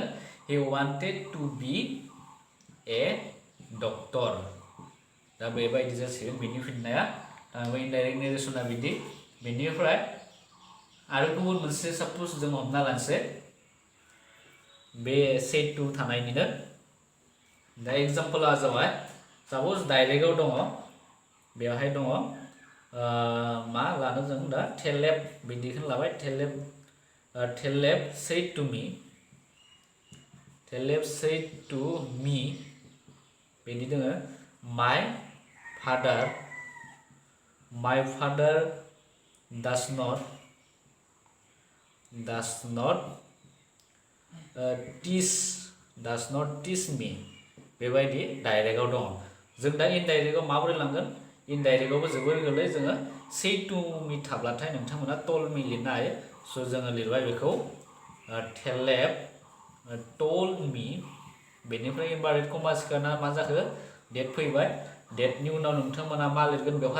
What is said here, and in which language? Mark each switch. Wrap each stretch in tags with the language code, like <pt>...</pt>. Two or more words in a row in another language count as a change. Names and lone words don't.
<en>he wanted to be a doctor</en> <brx>दा बेबायदि जासिगोन बेनि फिननाया</brx> <en>indirect narration</en> <brx>बिदि बेनिफ्राय आरो गुबुन मोनसे साप'ज जों हमना लानोसै बे</brx> <en>say to</en> <brx>थानायनिनो दा एग्जाम्पला जाबाय साप'ज डाइरेक्टआव दङ बेवहाय दङ मा लानो जों दा टेलेब बिदिखौनो लाबाय</brx> <en>Taleb say to me Taleb say to me</en> <brx>बिदि दोङो</brx> <en>my father does not teach me</en> <brx>बेबायदि डाइरेक्टआव दङ जों दा इनडाइरेक्टआव माबोरै लांगोन इनडाइरेक्टआवबो जोबोर गोरलै जोङो</brx> <en>say to me</en> <brx>थाब्लाथाय नोंथांमोना</brx> <en>tell me</en> <brx>लिरनो हायो स' जोङो लिरबाय बेखौ</brx> <en>Taleb told me</en> <brx>बेनिफ्राय</brx> <en>inverted commas</en> <brx>सोना मा जाखो डेट फैबाय डेटनि उनाव नोंथांमोना मा लिरगोन बेवहाय</brx>